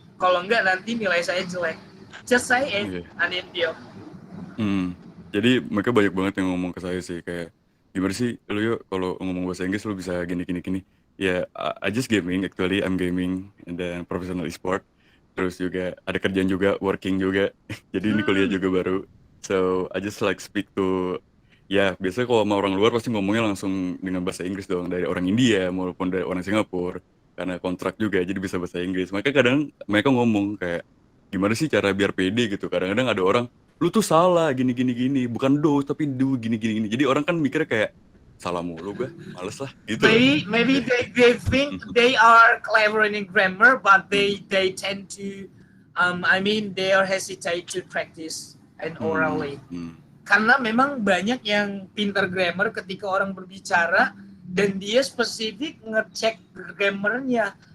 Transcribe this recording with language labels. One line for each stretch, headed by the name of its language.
Indonesian: Kalau enggak nanti nilai saya jelek.
English: Just say it,
Indonesian: Anindyo. Jadi mereka banyak banget yang ngomong ke saya sih, kayak gimana sih lu yuk kalau ngomong bahasa Inggris lu bisa gini.
English: Ya, I just gaming, actually I'm gaming and then professional e-sport.
Indonesian: Terus juga ada kerjaan juga, working juga. Jadi ini kuliah juga baru.
English: So I just like speak to,
Indonesian: ya biasanya kalau sama orang luar pasti ngomongnya langsung dengan bahasa Inggris dong, dari orang India maupun dari orang Singapura, karena kontrak juga jadi bisa bahasa Inggris. Maka kadang mereka ngomong kayak gimana sih cara biar pede gitu. Kadang-kadang ada orang, lu tuh salah gini, bukan do tapi do gini. Jadi orang kan mikirnya kayak salah mulu gue, males lah gitu.
English: Maybe they think they are clever in grammar, but they tend to they are hesitate to practice and orally.
Indonesian: Karena memang banyak yang pintar grammar ketika orang berbicara dan dia spesifik ngecek grammarnya.